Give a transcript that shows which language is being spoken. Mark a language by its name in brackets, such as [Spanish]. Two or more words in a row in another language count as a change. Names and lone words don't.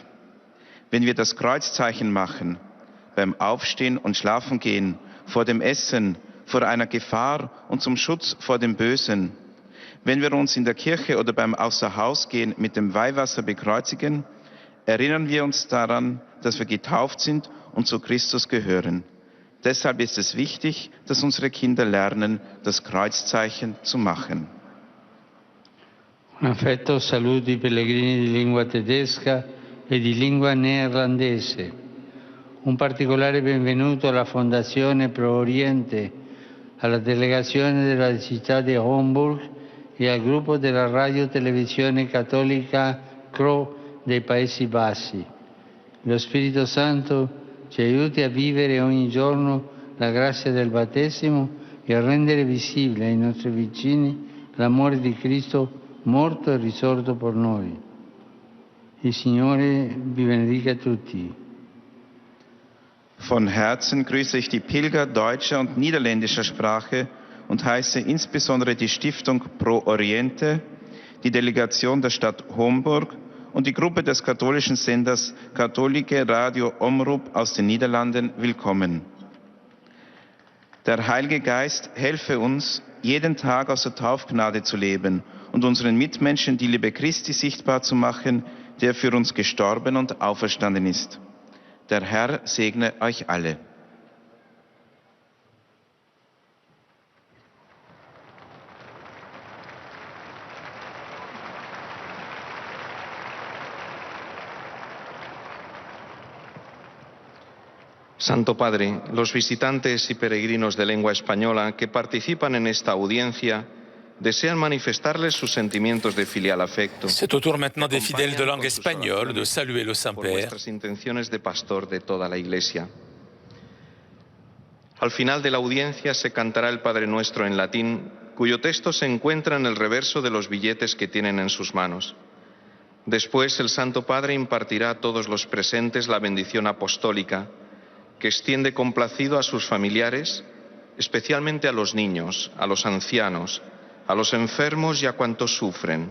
[German] Wenn wir das Kreuzzeichen machen, beim Aufstehen und Schlafengehen, vor dem Essen, vor einer Gefahr und zum Schutz vor dem Bösen, wenn wir uns in der Kirche oder beim Außerhausgehen mit dem Weihwasser bekreuzigen, erinnern wir uns daran, dass wir getauft sind und zu Christus gehören. Deshalb ist es wichtig, dass unsere Kinder lernen, das Kreuzzeichen zu machen. [Italian] Un affetto saluto i pellegrini di lingua tedesca e di lingua neerlandese. Un particolare benvenuto alla Fondazione Pro Oriente, alla delegazione della città di Homburg e al gruppo della radio-televisione cattolica CRO dei Paesi Bassi. Lo Spirito Santo ci aiuti a vivere ogni giorno la grazia del battesimo e a rendere visibile ai nostri vicini l'amore di Cristo morto e risorto per noi. Il Signore vi benedica tutti. [German] Von Herzen grüße ich die Pilger deutscher und niederländischer Sprache und heiße insbesondere die Stiftung Pro Oriente, die Delegation der Stadt Homburg und die Gruppe des katholischen Senders Katholische Radio Omroep aus den Niederlanden willkommen. Der Heilige Geist helfe uns, jeden Tag aus der Taufgnade zu leben und unseren Mitmenschen die Liebe Christi sichtbar zu machen, der für uns gestorben und auferstanden ist. Der Herr segne euch alle. [Spanish] Santo Padre, los visitantes y peregrinos de lengua española que participan en esta audiencia desean manifestarles sus sentimientos de filial afecto. [French] C'est au tour maintenant des fidèles de langue espagnole de saluer le [Spanish] Por [French] Saint-Père. [Spanish] vuestras intenciones de pastor de toda la Iglesia. Al final de la audiencia se cantará el Padre Nuestro en latín, cuyo texto se encuentra en el reverso de los billetes que tienen en sus manos. Después el Santo Padre impartirá a todos los presentes la bendición apostólica, que extiende complacido a sus familiares, especialmente a los niños, a los ancianos, a los enfermos y a cuantos sufren.